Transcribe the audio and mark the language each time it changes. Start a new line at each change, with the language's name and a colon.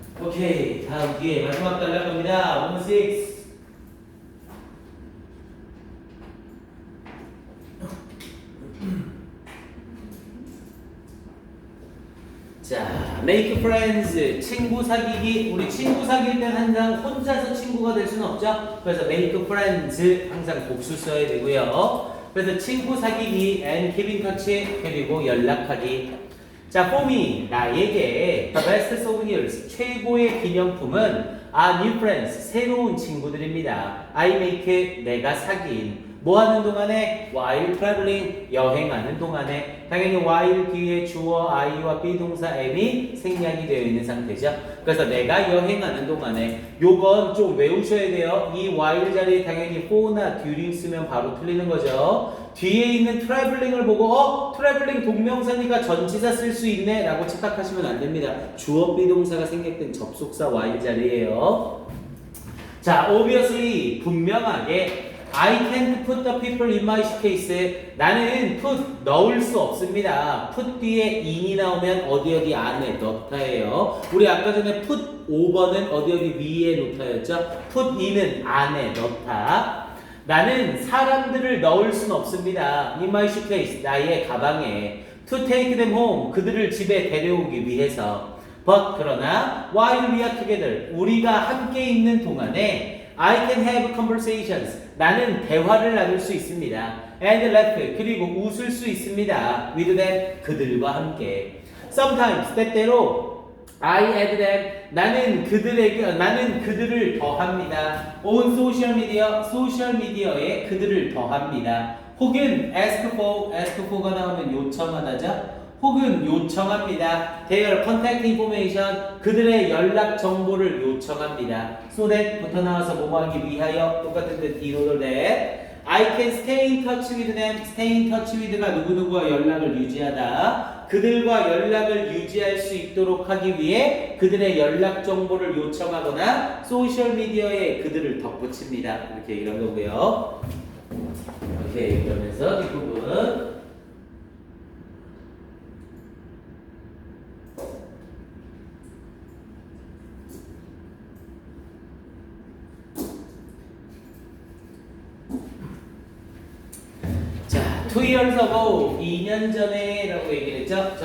Korean: 오케이 다음 뒤에 마지막 달랄 겁니다. 1, 6 자, make friends, 친구 사귀기. 우리 친구 사귈 땐 항상 혼자서 친구가 될 수는 없죠. 그래서 make friends 항상 복수 써야 되고요. 그래서 친구 사귀기 and keep in touch 그리고 연락하기. 자, for me 나에게
English: the best souvenirs
Korean: 최고의 기념품은
English: are new friends
Korean: 새로운 친구들입니다. I make 내가 사귄 뭐 하는 동안에?
English: while traveling
Korean: 여행하는 동안에 당연히 while 뒤에 주어 I와 비동사 am이 생략이 되어 있는 상태죠. 그래서 내가 여행하는 동안에 요건 좀 외우셔야 돼요. 이 while 자리에 당연히 for나 during 쓰면 바로 틀리는 거죠. 뒤에 있는 traveling을 보고 travelling 동명사니까 전치사 쓸 수 있네 라고 착각하시면 안 됩니다. 주어 비동사가 생략된 접속사 while 자리예요.
English: 자, obviously
Korean: 분명하게
English: I can't put the people in my case.
Korean: 나는 put 넣을 수 없습니다. put 뒤에 in이 나오면 어디 안에 넣다예요. 우리 아까 전에 put over는 어디 위에 놓다였죠. put in은 안에 넣다. 나는 사람들을 넣을 수는 없습니다.
English: in my suitcase
Korean: 나의 가방에
English: to take them home
Korean: 그들을 집에 데려오기 위해서
English: But 그러나 while we are together
Korean: 우리가 함께 있는 동안에
English: I can have conversations
Korean: 나는 대화를 나눌 수 있습니다. And laugh 그리고 웃을 수 있습니다. With them 그들과 함께. Sometimes 때때로
English: I add them
Korean: 나는 그들을 더합니다. On social media 그들을 더합니다. 혹은 ask for가 나오면 요청하다죠. 혹은 요청합니다.
English: Their contact information
Korean: 그들의 연락 정보를 요청합니다.
English: So that
Korean: 부터 나와서 뭐하기 위하여 똑같은 뜻
English: in order that I can stay in touch with them.
Korean: stay in touch with가 누구누구와 연락을 유지하다. 그들과 연락을 유지할 수 있도록 하기 위해 그들의 연락 정보를 요청하거나 소셜 미디어에 그들을 덧붙입니다. 이렇게 얘기한 거고요. 오케이, 그러면서 뒷부분 자,
English: 2 years ago
Korean: 2년 전에 라고 얘기를 했죠.